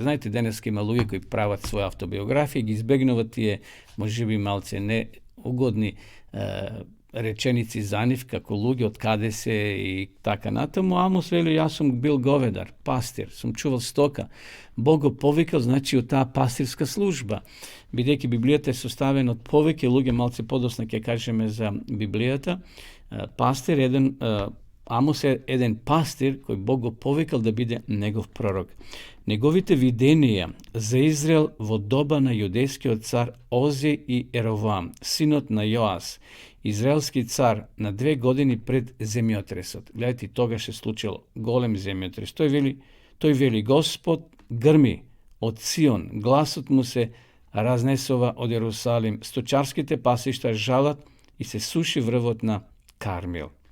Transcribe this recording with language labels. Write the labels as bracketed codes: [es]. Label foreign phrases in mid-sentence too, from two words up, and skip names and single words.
[mk] Знаете, денеска има луѓе кои прават своја автобиографија и ги избегнуваат тие, можеби малце неугодни реченици за нив, како луѓе од каде се и така натаму. Амос вели, јас сум бил говедар, пастир, сум чувал стока. Бог го повикал, значи, од таа пастирска служба. Бидејќи Библијата е составена од повеќе луѓе, малце подосна ќе кажеме за Библијата, пастир е еден [sr] Amos je jedan pastir koji [mk] Бог го повикал да биде негов пророк. Неговите виденија за Израел во доба на јудејскиот цар Ози и Еровам, синот на Јоас, израелски цар, на 2 години пред земјотресот. Гледайте, тогаш се случило голем земјотрес. Тој вели, Господ грми од Сион, гласот му се разнесува од Јерусалим, сточарските пасишта жалат и се суши врвот на Кармел.